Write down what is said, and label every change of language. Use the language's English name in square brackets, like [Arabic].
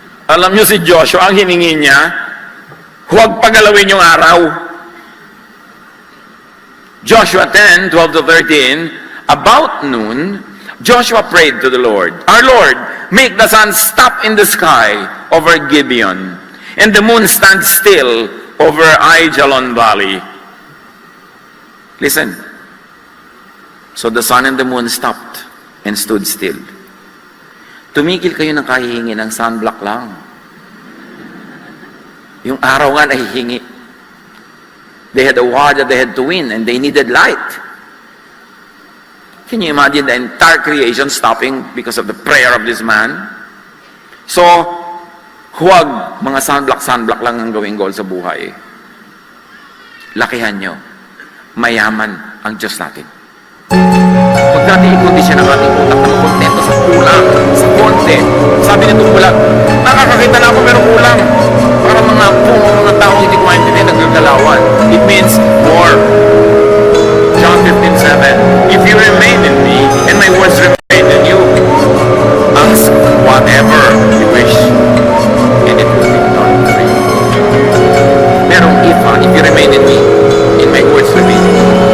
[Filipino] Alam niyo si Joshua, ang hiningi niya, huwag pagalawin yung araw. [English] Joshua 10:12-13, about noon, Joshua prayed to the Lord, our Lord, make the sun stop in the sky over Gibeon, and the moon stand still over Aijalon Valley. Listen. So the sun and the moon stopped and stood still. [Filipino] Tumigil kayo ng kahihingi ng sunblock lang. Yung araw nga nahihingi. [English] They had a war that they had to win and they needed light. Can you imagine the entire creation stopping because of the prayer of this man? [Filipino] So, huwag mga sunblock lang ang gawing goal sa buhay. Lakihan nyo. Mayaman ang Diyos natin. Huwag natin i-condition ang ating utak na makontento sa kulang, sa konti. Sabi nitong bulag, nakakakita na ako pero kulang. Para mga tao hindi ko maintindihan nagagalawan. [English] It means more. John 15:7, if you remain in me, and my words remain in you, ask whatever you wish, and it will be done for you. [Filipino] Merong [English] if you remain in me, and my words remain in you.